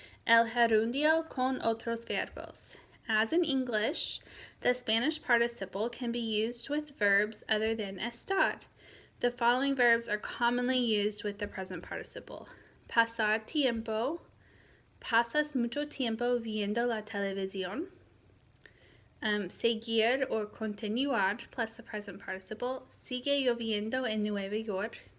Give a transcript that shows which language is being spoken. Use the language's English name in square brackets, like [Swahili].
[Spanish] El gerundio con otros verbos. [English] As in English, the Spanish participle can be used with verbs other than estar. The following verbs are commonly used with the present participle. [Spanish] Pasar tiempo. Pasas mucho tiempo viendo la televisión. [English] Seguir or continuar plus the present participle. [Spanish] Sigue lloviendo en Nueva York.